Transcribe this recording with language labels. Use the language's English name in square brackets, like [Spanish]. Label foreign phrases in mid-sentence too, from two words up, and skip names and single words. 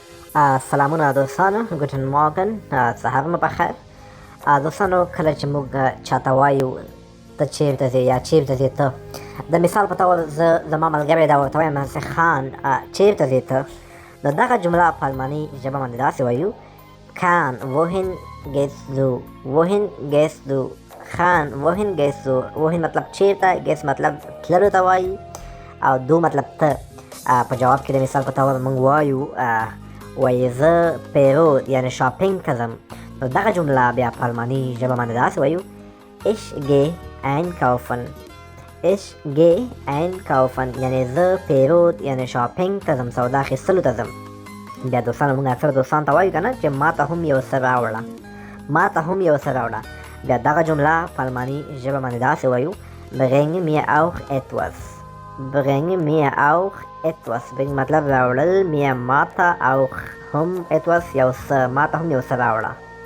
[Pashto] سلامونه دوستانو، [German] Guten Morgen, [Pashto] سهار مو بخیر. دوستانو، کله چې موږ چاته وایو ته چیرته ځې یا چیرته ځې ته، د مثال په طور زما ملګری دا ورته وایم چې خان چیرته ځې ته، نو دغه جمله په الماني ژبه باندې داسې وایو: کان [German] wohin gehst du. wohin gehst du. خان wohin gehst du. [Pashto] wohin مطلب چیرته، gehst مطلب تللو ته وایي، او دو مطلب ته. په جواب کې د مثال په طور موږ وایو وایي زه پیرود یعنې شاپینګ ته ځم، نو دغه جمله بیا په الماني ژبه باندې داسې وایو: [German] ich gehe einkaufen. ich gehe einkaufen [Pashto] یعنې زه پیرود یعنې شاپینګ ته ځم، سودا اخیستلو ته ځم. بیا دوستانو، موږ اکثر دوستانو ته وایو که نه چې ما ته هم یو څه راوړه، ما ته هم یو څه راوړه. بیا دغه جمله په الماني ژبه باندې داسې وایو: [German] bring mir auch etwas. bring mir auch etwas. [Pashto] bring مطلب راوړل، mir ما ته auch هم etwas یو څه، ما ته هم یو څه راوړه.